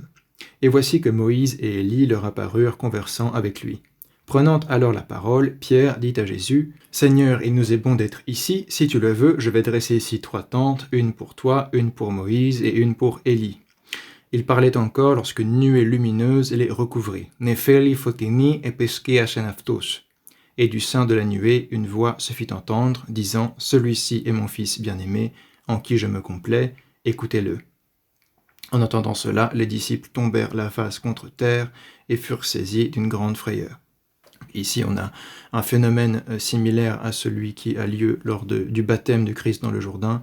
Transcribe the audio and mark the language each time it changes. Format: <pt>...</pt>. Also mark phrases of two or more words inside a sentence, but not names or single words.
<fr>Et voici que Moïse et Élie leur apparurent conversant avec lui. Prenant alors la parole, Pierre dit à Jésus: « Seigneur, il nous est bon d'être ici. Si tu le veux, je vais dresser ici 3 tentes, une pour toi, une pour Moïse et une pour Élie. » Il parlait encore lorsqu'une nuée lumineuse les recouvrit. «</fr> <el>Νεφέλη φωτεινή επεσκίασεν αυτούς.</el> <fr>» Et du sein de la nuée, une voix se fit entendre, disant: « Celui-ci est mon fils bien-aimé, en qui je me complais, écoutez-le. » En entendant cela, les disciples tombèrent la face contre terre et furent saisis d'une grande frayeur. Ici, on a un phénomène similaire à celui qui a lieu lors du baptême du Christ dans le Jourdain.</fr>